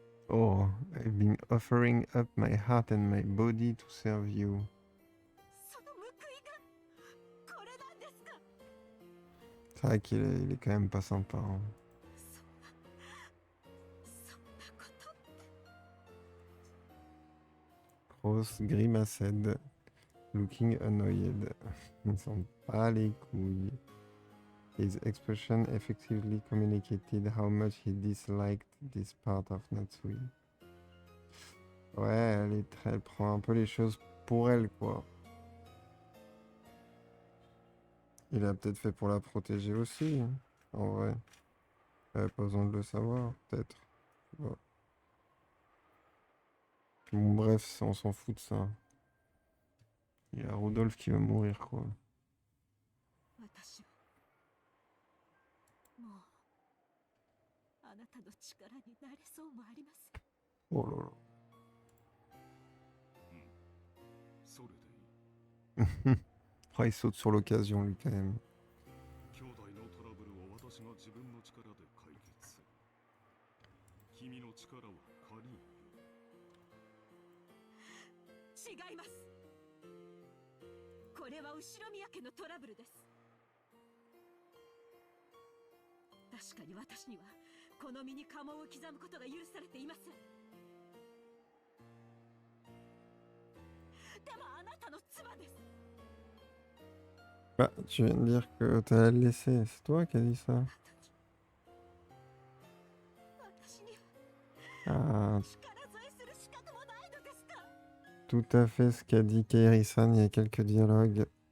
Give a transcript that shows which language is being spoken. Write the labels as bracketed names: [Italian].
[English] Oh, I've been offering up my heart and my body to serve you. [Japanese] その報いがこれなんですか。 [French] C'est vrai qu'il est quand même pas sympa. Hein. [Japanese] そんなこと。 [English] Grosse grimaced, looking annoyed. [French] Il s'en bat les couilles. [English] His expression effectively communicated how much he disliked this part of Natsui. [French] Ouais, elle prend un peu les choses pour elle, quoi. Il a peut-être fait pour la protéger aussi, hein, en vrai. Elle avait pas besoin de le savoir, peut-être. Ouais. Bon, bref, on s'en fout de ça. Il y a Rudolph qui va mourir, quoi. [Japanese] 私はもうあなたの力になれそうもありません。 [French] Oh là là. [Japanese] それでいい。 [French] Oh, il saute sur l'occasion, lui, quand même. [Japanese] 兄弟のトラブルを私が自分の力で解決する。君の力は借りんよ。違います。これは後宮家のトラブルです。確かに私にはこの身に家紋を刻むことが許されていません。でもあなたの妻です。 [French] Bah, tu viens de dire que t'allais le laisser. C'est toi qui as dit ça. [Japanese] 私に Ah, 力添えする資格もないのですか。 [French] tout à fait ce qu'a dit Kairi-san. Il y a quelques dialogues.